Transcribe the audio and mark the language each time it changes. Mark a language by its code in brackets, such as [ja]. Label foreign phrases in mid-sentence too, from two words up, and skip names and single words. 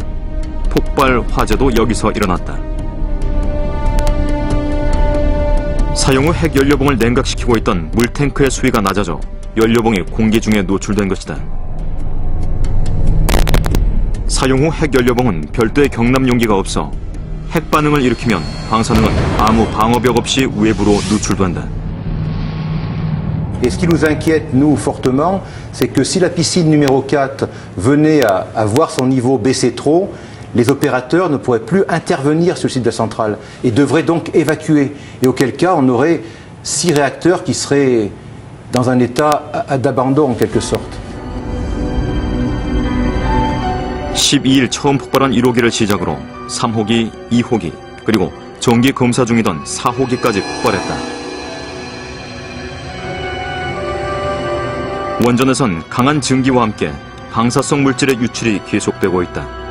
[ko] 폭발 화재도 여기서 일어났다. 사용 후 핵연료봉을 냉각시키고 있던 물탱크의 수위가 낮아져 연료봉이 공기 중에 노출된 것이다. 사용 후 핵연료봉은 별도의 경납 용기가 없어 핵 반응을 일으키면 방사능은 아무 방어벽 없이 외부로 누출된다. [fr] Et ce qui nous inquiète, nous, fortement, c'est que si la piscine numéro 4 venait à voir son niveau baisser trop, les opérateurs ne pourraient plus intervenir sur le site de la centrale et devraient donc évacuer. Et auquel cas, on aurait 6 réacteurs qui seraient dans un état d'abandon en quelque sorte. [ko] 12일 처음 폭발한 1호기를 시작으로 3호기, 2호기, 그리고 정기 검사 중이던 4호기까지 폭발했다. 원전에선 강한 증기와 함께 방사성 물질의 유출이 계속되고 있다.